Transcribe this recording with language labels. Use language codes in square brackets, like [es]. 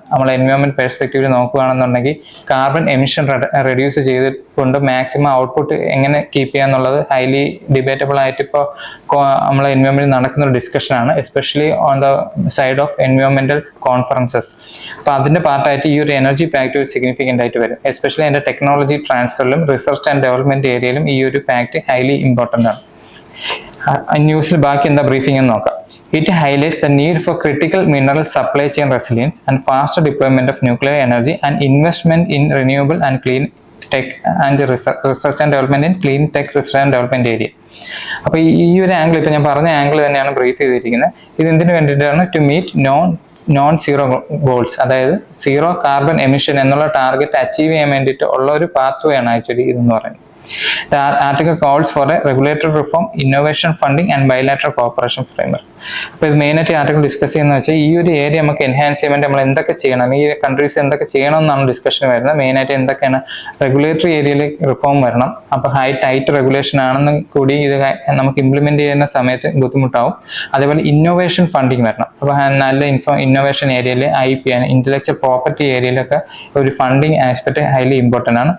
[ml] നമ്മൾ എൻവയോൺമെന്റ് പെർസ്പെക്റ്റീവിൽ നോക്കുകയാണെന്നുണ്ടെങ്കിൽ carbon emission reduce ചെയ്തുകൊണ്ട് മാക്സിമം ഔട്ട്പുട്ട് എങ്ങനെ കീപ്പ് ചെയ്യാന്നുള്ളത് ഹൈലി ഡിബേറ്റബിൾ ആയിട്ട് ഇപ്പോൾ നമ്മളെ എൻവയോൺമെന്റിൽ നടക്കുന്ന ഒരു ഡിസ്കഷനാണ്, [en] Especially on the side of എൻവയോൺമെന്റൽ conferences. [ml] അപ്പോൾ അതിന്റെ പാർട്ടായിട്ട് ഈ ഒരു എനർജി പാക്ട് സിഗ്നിഫിക്കൻ്റ് ആയിട്ട് വരും. എസ്പെഷ്യലി അതിന്റെ ടെക്നോളജി ട്രാൻസ്ഫറിലും റിസർച്ച് ആൻഡ് ഡെവലപ്മെന്റ് ഏരിയയിലും ഈ ഒരു പാക്ട് ഹൈലി ഇമ്പോർട്ടൻ്റ് ആണ്. ന്യൂസിൽ ബാക്കി എന്താ ബ്രീഫിംഗ് എന്ന് നോക്കാം. [en] It highlights the need for critical mineral supply chain resilience and faster deployment of nuclear energy and investment in renewable and clean tech and research and development in clean tech research and development area. [ml] അപ്പോൾ ഈ ഒരു angle ഇപ്പോൾ ഞാൻ പറഞ്ഞ angle തന്നെയാണ് brief ചെയ്തിരിക്കുന്നത്. ഇത് എന്തിനു വേണ്ടിയിട്ടാണ്? [en] to meet non zero goals, [ml] അതായത് സീറോ കാർബൺ എമിഷൻ എന്നുള്ള ടാർഗറ്റ് അച്ചീവ് ചെയ്യാൻ വേണ്ടിയിട്ട് ഉള്ള ഒരു പാത്ത് വേ ആണ് ആക്ച്വലി ഇതെന്ന് പറയുന്നത്. [en] The article calls for a regulatory reform, innovation funding and bilateral cooperation framework. [ml] അപ്പോൾ ഇത് മെയിനായിട്ട് ആർട്ടിക്കിൾ ഡിസ്കസ് ചെയ്യുന്നത് വെച്ചാൽ ഈ ഒരു ഏരിയ നമുക്ക് എൻഹാൻസ് ചെയ്യാൻ വേണ്ടി നമ്മൾ എന്തൊക്കെ ചെയ്യണം, ഈ കൺട്രീസ് എന്തൊക്കെ ചെയ്യണം എന്നാണ് ഡിസ്കഷൻ വരുന്നത്. മെയിനായിട്ട് എന്തൊക്കെയാണ്? റെഗുലേറ്ററി ഏരിയയിൽ റിഫോം വരണം. അപ്പോൾ ടൈറ്റ് റെഗുലേഷൻ ആണെന്ന് കൂടി ഇത് നമുക്ക് ഇംപ്ലിമെന്റ് ചെയ്യുന്ന സമയത്ത് ബുദ്ധിമുട്ടാവും. അതേപോലെ ഇന്നോവേഷൻ ഫണ്ടിങ് വരണം. അപ്പോൾ നല്ല ഇന്നോവേഷൻ ഏരിയയിൽ IP ഇന്റലക്ച്വൽ പ്രോപ്പർട്ടി ഏരിയയിലൊക്കെ ഒരു ഫണ്ടിങ് ആസ്പെക്ട് ഹൈലി ഇമ്പോർട്ടൻ്റ് ആണ്.